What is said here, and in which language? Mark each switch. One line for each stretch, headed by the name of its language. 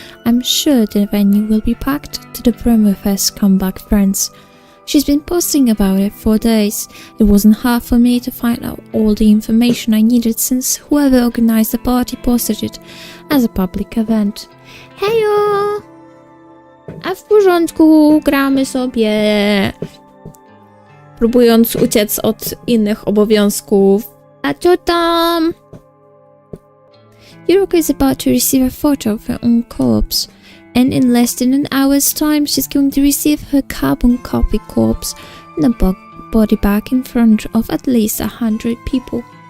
English: I'm sure the venue will be packed to the brim with her scumbag friends. She's been posting about it for days. It wasn't hard for me to find out all the information I needed since whoever organized the party posted it as a public event.
Polish: Hejo! A w porządku, gramy sobie. Próbując uciec od innych obowiązków. A co tam?
English: Yuruka is about to receive a photo of her own corpse, and in less than an hour's time she's going to receive her carbon copy corpse in a body bag in front of at least 100 people.